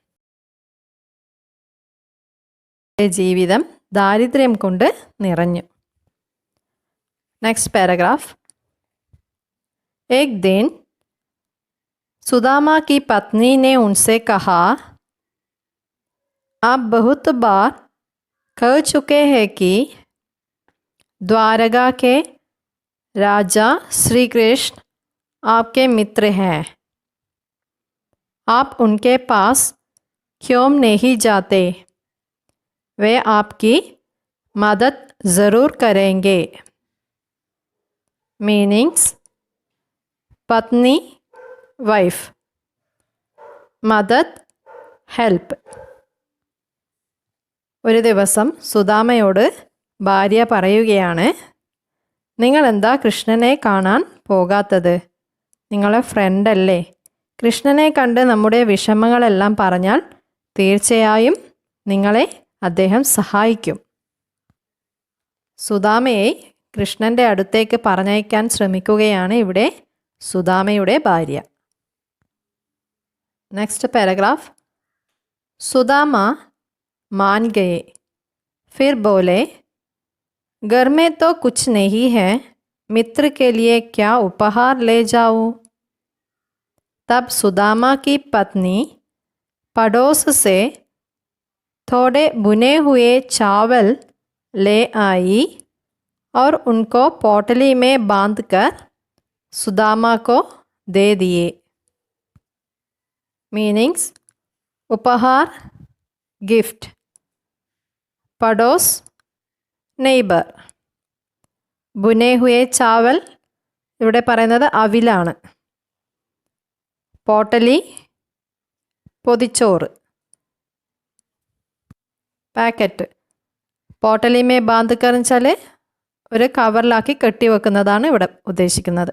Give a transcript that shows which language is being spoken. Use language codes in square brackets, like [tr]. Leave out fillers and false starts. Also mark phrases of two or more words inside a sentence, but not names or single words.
[ml] ജീവിതം ദാരിദ്ര്യം കൊണ്ട് നിറഞ്ഞു. [en] next paragraph. [hi] एक दिन सुदामा की पत्नी ने उनसे कहा, आप बहुत बार कह चुके हैं कि द्वारका के राजा श्री कृष्ण आपके मित्र हैं. आप उनके पास क्यों नहीं जाते? वे आपकी मदद ज़रूर करेंगे. [en] मीनिंग्स: पत्नी वाइफ, മദത് ഹെൽപ്പ്. [ml] ഒരു ദിവസം സുദാമയോട് ഭാര്യ പറയുകയാണ്, നിങ്ങൾ എന്താ കൃഷ്ണനെ കാണാൻ പോകാത്തത്? നിങ്ങളെ ഫ്രണ്ടല്ലേ? കൃഷ്ണനെ കണ്ട് നമ്മുടെ വിഷമങ്ങളെല്ലാം പറഞ്ഞാൽ തീർച്ചയായും നിങ്ങളെ അദ്ദേഹം സഹായിക്കും. സുദാമയെ കൃഷ്ണൻ്റെ അടുത്തേക്ക് പറഞ്ഞയക്കാൻ ശ്രമിക്കുകയാണ് ഇവിടെ സുദാമയുടെ ഭാര്യ. [en] next paragraph. [ml] സുദാമ [hi] मान गए. फिर बोले, घर में तो कुछ नहीं है, मित्र के लिए क्या उपहार ले जाऊं? तब सुदामा की पत्नी पड़ोस से थोड़े भुने हुए चावल ले आई और उनको पोटली में बांधकर सुदामा को दे दिए. [en] मीनिंग्स: उपहार, गिफ्ट. [hi] पड़ोस, [en] നെയ്ബർ. [hi] भुने हुए चावल, [ml] ഇവിടെ പറയുന്നത് അവിലാണ്. പോട്ടലി, പൊതിച്ചോറ്. [en] പാക്കറ്റ്. [hi] पोटली में बांध कर [ml] വെച്ചാൽ ഒരു കവറിലാക്കി കെട്ടി വെക്കുന്നതാണ് ഇവിടെ ഉദ്ദേശിക്കുന്നത്.